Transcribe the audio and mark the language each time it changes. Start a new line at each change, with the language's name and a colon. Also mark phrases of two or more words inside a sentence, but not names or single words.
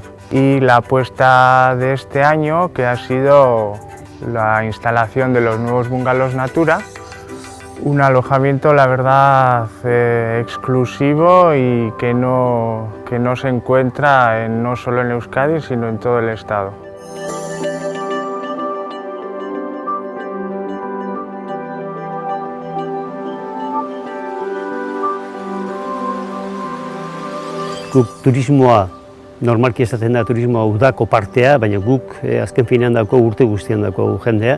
Spanish: Y la apuesta de este año, que ha sido la instalación de los nuevos bungalows Natura, un alojamiento la verdad exclusivo y que no se encuentra no solo en Euskadi sino en todo el estado.
Basque: Guk turismoa, normalki esaten da turismoa udako partea, baina guk azken finean dauko urte guztian dauko jendea.